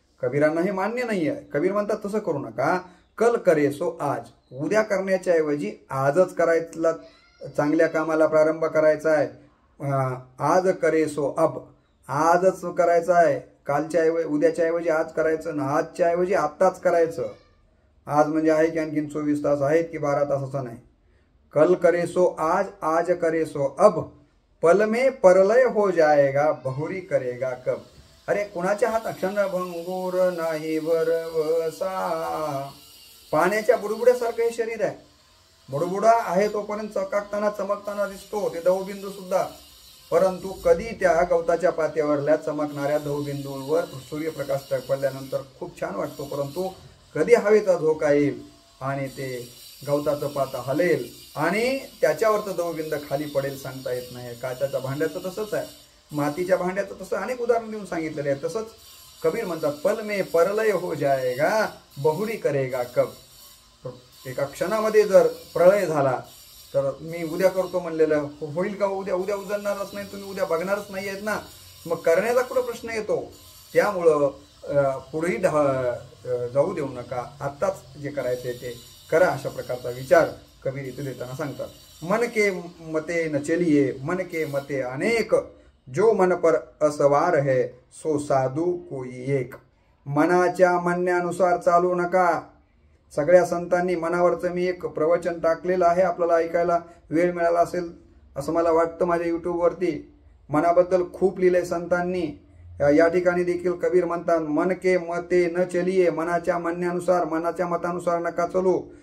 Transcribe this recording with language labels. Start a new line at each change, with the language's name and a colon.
Marathi: कबीरांना हे मान्य नाही आहे। कबीर म्हणतात तसं करू नका,
Hindi: कल करे सो आज,
Marathi: उद्या करण्याच्या ऐवजी आजच करायला, चांगल्या कामाला प्रारंभ करायचा आहे।
Hindi: आज करे सो अब,
Marathi: आजच करायचं आहे, कालच्या ऐवजी उद्याच्या ऐवजी आज करायचं ना, आजच्या ऐवजी आत्ताच करायचं। आज म्हणजे आहे की आणखीन 24 तास आहेत की 12 तास, असं नाही।
Hindi: कल करे सो आज, आज करे सो अब, पल में परलय हो जाएगा, बहुरी करेगा कब।
Marathi: अरे कुणाच्या हात क्षणभंगूर नाही भरवसा, पाण्याच्या बुडबुड्यासारखं हे शरीर आहे। बुडबुडा आहे तोपर्यंत चकाकताना चमकताना दिसतो, ते दवबिंदू सुद्धा, परंतु कधी त्या गवताच्या पात्यावरल्या चमकणाऱ्या दवबिंदूंवर सूर्यप्रकाश पडल्यानंतर खूप छान वाटतो, परंतु कधी हवेचा झोका येईल आणि ते गवताचं पाता हलेल आणि त्याच्यावरचं दवबिंद खाली पडेल, सांगता येत नाही। काचेच्या भांड्याचं तसंच आहे, मातीच्या भांड्याचं तसं अनेक उदाहरण देऊन सांगितलेले आहे। तसंच कबीर म्हणतात,
Hindi: पल में परलय हो जाएगा, बहुरी करेगा कब।
Marathi: एका क्षणामध्ये जर प्रलय झाला तर मी उद्या करतो म्हणलेलं होईल का? उद्या उजळणारच नाही, तुम्ही उद्या बघणारच नाही आहेत ना, मग करण्याचा कुठं प्रश्न येतो। त्यामुळं पुढेही जाऊ देऊ नका, आत्ताच जे करायचे ते करा, अशा प्रकारचा विचार कबीर इथे देताना सांगतात।
Hindi: मन के मते न चलिए, मन के मते अनेक, जो मन पर असवार है सो साधू कोई एक।
Marathi: मनाच्या म्हणण्यानुसार चालू नका। सगळ्या संतांनी मनावरचं मी एक प्रवचन टाकलेलं आहे, आपल्याला ऐकायला वेळ मिळाला असेल असं मला वाटतं। माझ्या यूट्यूबवरती मनाबद्दल खूप लिहिलंय संतांनी। या ठिकाणी देखील कबीर म्हणतात,
Hindi: मन के मते न चलिए,
Marathi: मनाच्या म्हणण्यानुसार, मनाच्या मतानुसार नका चलू।